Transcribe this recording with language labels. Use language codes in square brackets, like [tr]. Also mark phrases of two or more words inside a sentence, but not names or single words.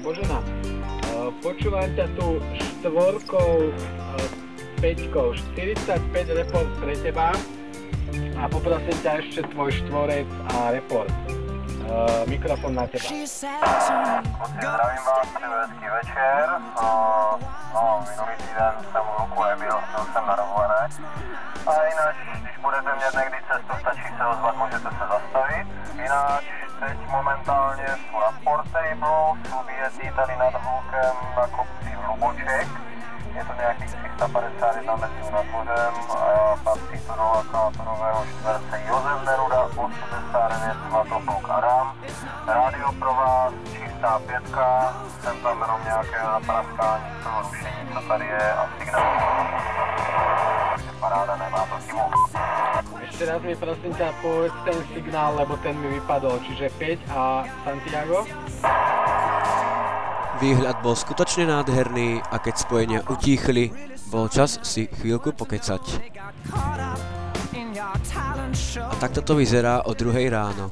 [sk] Počúvam ťa tu štvorkou, peťkou, 45 report pre teba a poprosím ťa ešte tvoj štvorec a report. Mikrofón na teba. Zdravím vás, pekný večer. No, [cs] minulý týden jsem v luku nebyl, byl jsem na dovolené. A jinak, když budete mít někdy cestu, stačí se ozvat, můžete se zastavit. Jinak, teď momentálně jsou na Portable, jsou vyjetí tady nad hlukem na kopci Hluboček. Je to nějakých 351 metrů nad mořem a patří to do akumulátorového čtverce Josef Neruda, 89 Svatopluk Adam. Rádio pro vás, čistá pětka, jsem tam jenom nějaké napraskání z toho rušení, co tady je a signál. Paráda, nemá to chybu. [sk] Ešte raz mi prosím ťa povedz ten signál, lebo ten mi vypadol, čiže 5 a Santiago. Výhľad bol skutočne nádherný a keď spojenia utíchli, bol čas si chvíľku pokecať. A takto to vyzerá o 2:00 ráno.